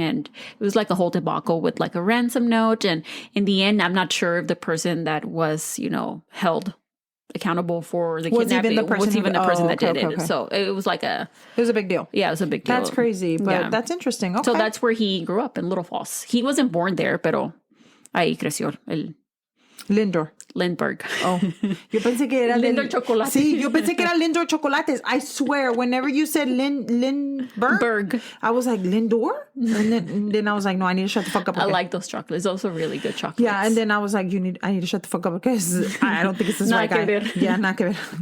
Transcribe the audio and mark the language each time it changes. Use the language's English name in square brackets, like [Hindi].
[English] And it was like a whole debacle with like a ransom note. And in the end, I'm not sure if the person that was, held accountable for the kidnapping was even the person that did it. Okay. So it was like it was a big deal. Yeah, it was a big deal. That's crazy, but that's interesting. Okay. So that's where he grew up, in Little Falls. He wasn't born there, [Spanish] pero ahí creció el [English] Lindbergh. [Spanish] Oh, yo pensé que era Lindor Chocolate. Sí, yo pensé que era Lindor Chocolates. [English] I swear, whenever you said Lindbergh, I was like, Lindor? And then I was like, no, I need to shut the fuck up. I like those chocolates. Those are really good chocolates. Yeah, and then I was like, I need to shut the fuck up because I don't think it's this right guy. [Spanish] Yeah, nada que ver.